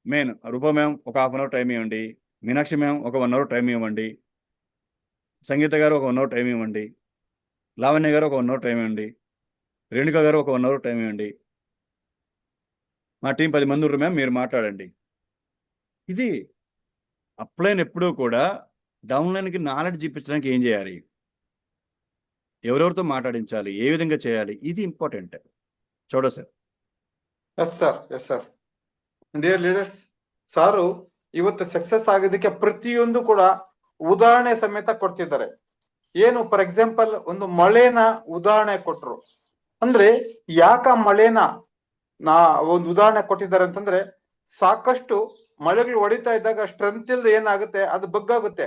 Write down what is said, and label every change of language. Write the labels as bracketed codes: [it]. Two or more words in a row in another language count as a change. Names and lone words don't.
[te] మెయిన్ రూప మ్యామ్ ఒక 1/2 [en] hour time [te] ఇవ్వండి, మీనాక్షి మ్యామ్ ఒక 1 [en] hour time [te] ఇవ్వండి, సంగీత గారు ఒక 1 [en] hour time [te] ఇవ్వండి, లావణ్య గారు ఒక 1 [en] hour time [te] ఇవ్వండి, రేణుక గారు ఒక 1 [en] hour time [te] ఇవ్వండి. మా టీం 10 మంది ఉన్నారు మ్యామ్, మీరు మాట్లాడండి. ఇది అప్లైన్ ఎప్పుడూ కూడా డౌన్లైన్కి నాలెడ్జ్ చూపించడానికి ఏం చేయాలి, ఎవరెవరితో మాట్లాడించాలి, ఏ విధంగా చేయాలి, ఇది ఇంపార్టెంట్. చూడ సార్. [en] yes sir, yes sir. dear leaders, [kn] ಸಾರು ಇವತ್ತು ಸಕ್ಸಸ್ ಆಗೋದಕ್ಕೆ ಪ್ರತಿಯೊಂದು ಕೂಡ ಉದಾಹರಣೆ ಸಮೇತ ಕೊಡ್ತಿದ್ದಾರೆ. ಏನು [en] for example [kn] ಒಂದು ಮಳೆನ ಉದಾಹರಣೆ ಕೊಟ್ರು. ಅಂದ್ರೆ ಯಾಕ ಮಳೆನ ಒಂದು ಉದಾಹರಣೆ ಕೊಟ್ಟಿದ್ದಾರೆ ಅಂತಂದ್ರೆ, ಸಾಕಷ್ಟು ಮಳೆಗಳು ಹೊಡಿತಾ ಇದ್ದಾಗ ಸ್ಟ್ರೆಂತ್ ಇಲ್ದ ಏನಾಗುತ್ತೆ, ಅದು ಬಗ್ಗಾಗುತ್ತೆ.